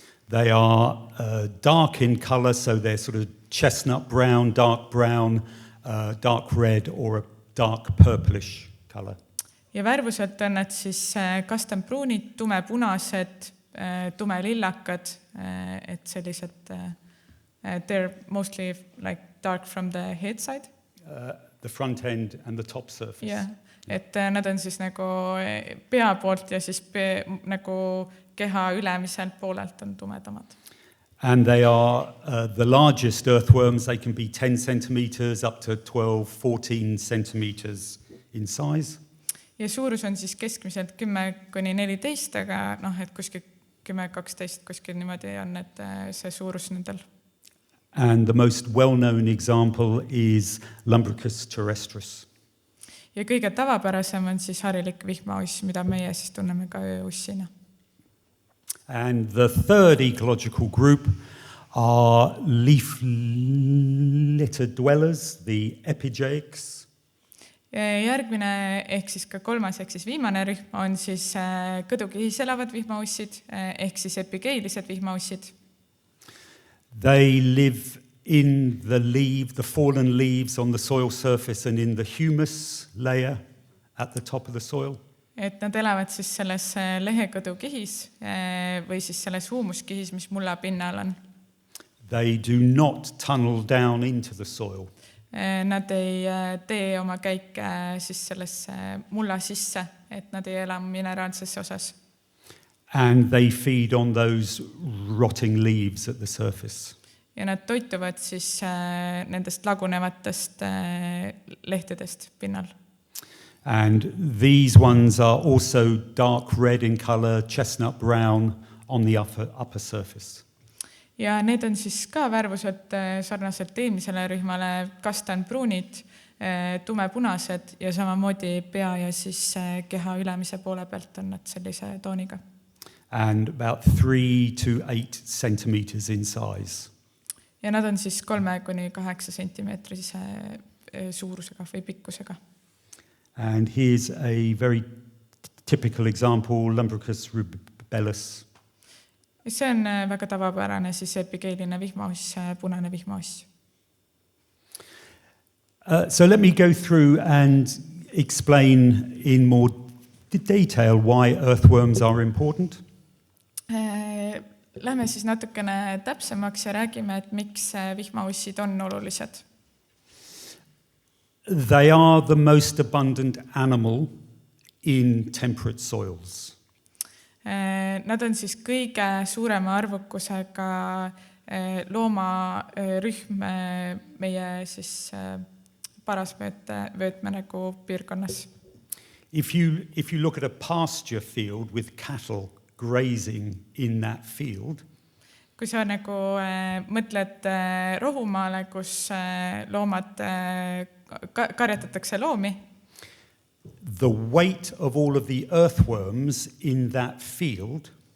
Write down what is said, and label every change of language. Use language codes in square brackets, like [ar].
[en] They are dark in color, so they're sort of chestnut brown, dark red or a dark purplish color. [et] Ja värvuselt on nad siis kastanpruunid, tumepunased, tumelillakad, et sellised [en] they're mostly like dark from the head side. The front end and the top surface. Yeah. [et] Et nad on siis nagu pea poolt ja siis nagu keha ülemiselt poolelt on tumedamad. [en] And they are the largest earthworms. They can be 10 centimeters up to 12, 14 centimeters in size. [et] Ja suurus on siis keskmiselt 10–14, aga et kuskil 10–12 kuskil niimoodi on, et see suurus nendel. [en] And the most well-known example is Lumbricus terrestris. [et] Ja kõige tavapärasem on siis harilik vihmauss, mida meie siis tunneme ka ööussina. [en] And the third ecological group are leaf litter dwellers, the epigeics. [et] Järgmine ehk siis ka kolmas ehk siis viimane rühm on siis kõdukihis elavad vihmaussid ehk siis epigeilised vihmaussid. [en] They live in the fallen leaves on the soil surface and in the humus layer at the top of the soil. [et] Et nad elavad siis selles lehekõdukihis või siis selles huumuskihis, mis mulla pinnal on. [en] They do not tunnel down into the soil. [et] Nad ei tee oma käike siis sellesse mulla sisse, et nad ei ela mineraalses osas. [en] And they feed on those rotting leaves at the surface. [et] Ja nad toituvad siis nendest lagunevatest lehtedest pinnal. [en] And these ones are also dark red in color, chestnut brown on the upper surface. [et] Ja need on siis ka värvuselt sarnaselt eelmisele rühmale kastanpruunid, tumepunased ja samamoodi pea ja siis keha ülemise poole pealt on nad sellise tooniga. [en] And about 3 to 8 centimeters in size. [et] Ja nad on siis 3–8 sentimeetrise suurusega või pikkusega. [en] And here's a very typical example, Lumbricus rubellus. [et] See on väga tavapärane siis epigeiline vihmauss, punane vihmauss. [en] So let me go through and explain in more detail why earthworms are important. [et] Lähme siis natukene täpsemaks ja räägime, et miks vihmaussid on olulised. [en] They are the most abundant animal in temperate soils. [et] Nad on siis kõige suurema arvukusega loomarühm meie siis parasvöötme nagu piirkonnas. [en] If you look at a pasture field with cattle grazing in that field, [et] kui sa nagu mõtled rohumaale, kus loomad karjatatakse loomi, [en] the weight of all of the earthworms in that field